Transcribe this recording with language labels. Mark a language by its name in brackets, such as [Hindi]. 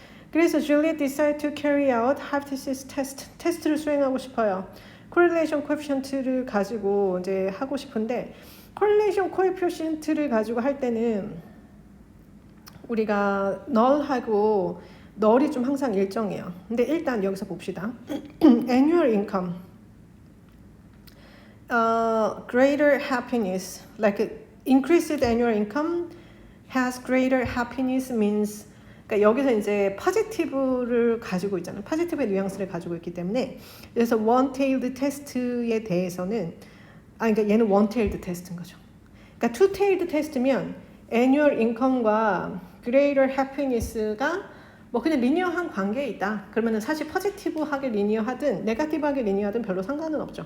[Korean] 그래서 [English] Juliet decided to carry out hypothesis test. [Korean] 테스트를 수행하고 싶어요. correlation coefficient를 가지고 이제 하고 싶은데, correlation coefficient를 가지고 할 때는 우리가 null하고 null이 좀 항상 일정해요. 근데 일단 여기서 봅시다. [English] annual income, greater happiness, like increased annual income has greater happiness means, [Korean] 그러니까 여기서 이제 포지티브를 가지고 있잖아요. 포지티브의 뉘앙스를 가지고 있기 때문에, 그래서 one-tailed 테스트에 대해서는 그러니까 얘는 one-tailed 테스트인 거죠. 그러니까 two-tailed 테스트면 annual income과 greater happiness가 뭐 그냥 리니어한 관계에 있다. 그러면은 사실 포지티브하게 리니어하든 네거티브하게 리니어하든 별로 상관은 없죠.